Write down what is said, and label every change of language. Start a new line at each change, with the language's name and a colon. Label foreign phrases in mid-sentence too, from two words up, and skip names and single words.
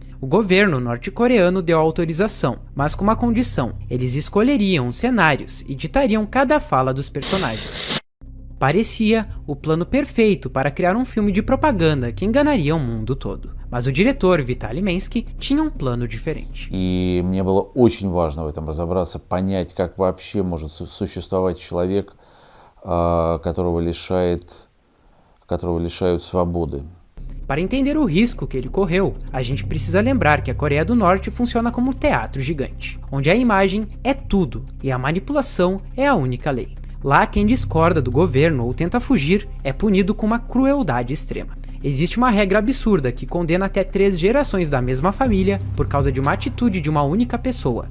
Portuguese: O governo norte-coreano deu autorização, mas com uma condição: eles escolheriam os cenários e ditariam cada fala dos personagens. Parecia o plano perfeito para criar um filme de propaganda que enganaria o mundo todo. Mas o diretor Виталий Менский tinha um plano diferente.
Russian: И мне было очень важно в этом разобраться, понять, как вообще может существовать человек, которого лишают свободы.
Portuguese: Para entender o risco que ele correu, a gente precisa lembrar que a Coreia do Norte funciona como um teatro gigante, onde a imagem é tudo e a manipulação é a única lei. Lá, quem discorda do governo ou tenta fugir é punido com uma crueldade extrema. Existe uma regra absurda que condena até 3 gerações da mesma família por causa de uma atitude de uma única pessoa.